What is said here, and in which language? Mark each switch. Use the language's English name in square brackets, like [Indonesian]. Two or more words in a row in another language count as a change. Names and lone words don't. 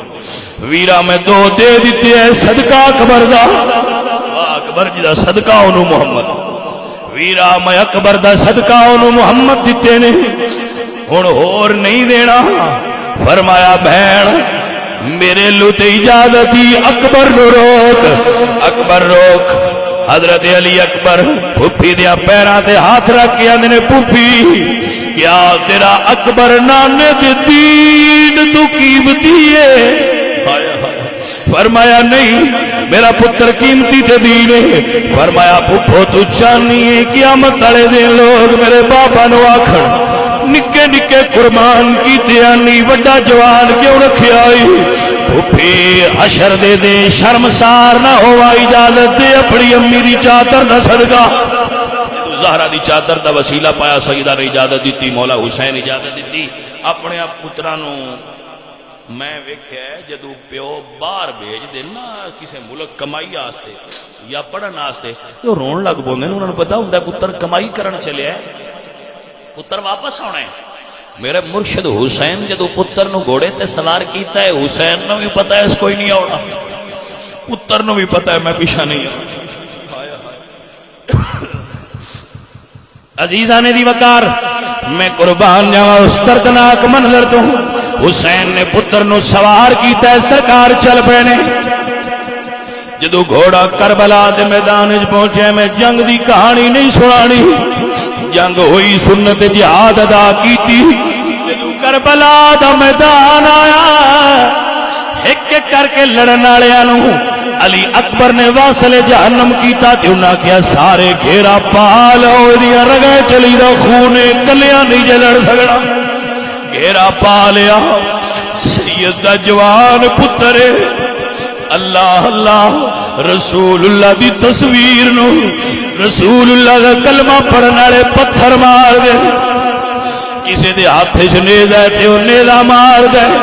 [Punjabi] ویرا میں دو دے دیتے ہیں صدقہ اکبر دا، اکبر جی دا صدقہ انہوں محمد، ویرا میں اکبر دا صدقہ انہوں محمد دیتے نے، ہن ہور نہیں دینا۔ فرمایا بہن میرے لوتے اجازتی، اکبر نو روک، اکبر روک۔ حضرت علی اکبر پھپھی دیا پیراں تے ہاتھ رکھ کے آندے نے پھپھی کیا تیرا اکبر نانے دے دین تو قیمتی ہے؟ فرمایا نہیں میرا پتر قیمتی تے دین ہے۔ فرمایا پھپھو تو چانی ہے قیامت والے دن لوگ میرے بابا نو آکھن نکے نکے قربان کیتے آنی وڈا جوان کیوں رکھیا آئی؟ پھپھی حشر دے دے شرمسار نہ ہوا، اجازت دے اپنی امی دی چادر دا صدقہ، زہرا دی چادر دا وسیلہ پایا، سیدہ نے اجازت دیتی، مولا حسین اجازت دیتی۔ اپنے آپ پترانوں میں ویکھیا ہے جدو پیو باہر بھیج دے نا کسے ملک کمائی آستے یا پڑھن آستے تو رون لگ پوندے نے، انہوں نے پتا ہوندا پتر کمائی کرن چلے ہے، پتر واپس آنا ہے۔ میرے مرشد حسین جدو پتر نو گھوڑے تے سوار کیتا ہے، حسین نو بھی پتا ہے اس کوئی نہیں آنا، پتر نو بھی پتا ہے میں پیچھا نہیں آنا۔ عزیزاں دی وقار میں قربان جاواں اس دردناک منظر تو، حسین نے پتر نو سوار کیتا ہے، سرکار چل پے نے۔ جدو گھوڑا کربلا دے میدان وچ پہنچے، میں جنگ دی کہانی نہیں سنانی، جنگ ہوئی سنت جہاد ادا کیتی۔ جدو کربلا دا میدان آیا ایک ایک کر کے لڑن والےاں نو علی اکبر نے واصل جہنم کیتا تے انہاں کیا سارے گھیرا پا لو، ایدیاں رگیں چلی دا خون کلیاں نہیں جے لڑ سکنا، گھیرا پا لیا۔ سید دا جوان پتر اللہ اللہ رسول اللہ دی تصویر نو، رسول اللہ دا کلمہ پڑھن والے پتھر مار دے، کسی دے ہاتھ وچ نیزا ہے تے او نیزا مار دے۔